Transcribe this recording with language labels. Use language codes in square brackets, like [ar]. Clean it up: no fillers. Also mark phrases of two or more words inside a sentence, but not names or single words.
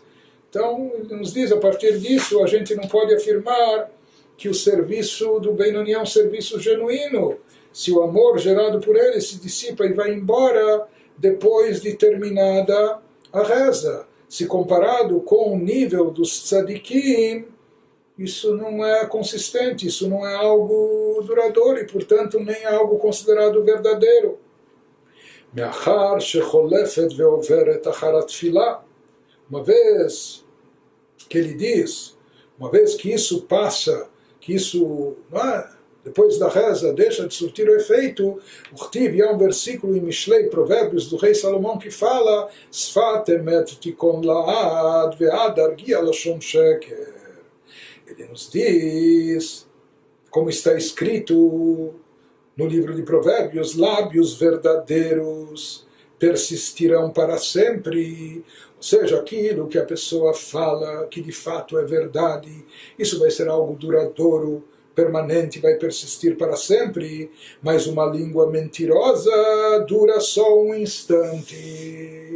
[pt] Então, ele nos diz, a partir disso, a gente não pode afirmar que o serviço do Benoni é um serviço genuíno, se o amor gerado por ele se dissipa e vai embora depois de terminada a reza. Se comparado com o nível dos tzadikim, isso não é consistente, isso não é algo duradouro e, portanto, nem algo considerado verdadeiro. [he] מאחר שחולפת ועוברת אחר התפילה. [pt] Uma vez que ele diz, uma vez que isso passa, que isso, não é? Depois da reza deixa de surtir o efeito, e há um versículo em Mishlei, Provérbios do rei Salomão, que fala [he] שפת אמת תיכון לעד ועד ארגיעה לשון שקר. [pt] Ele nos diz, como está escrito no livro de Provérbios, lábios verdadeiros persistirão para sempre. Ou seja, aquilo que a pessoa fala, que de fato é verdade, isso vai ser algo duradouro, permanente, vai persistir para sempre, mas uma língua mentirosa dura só um instante.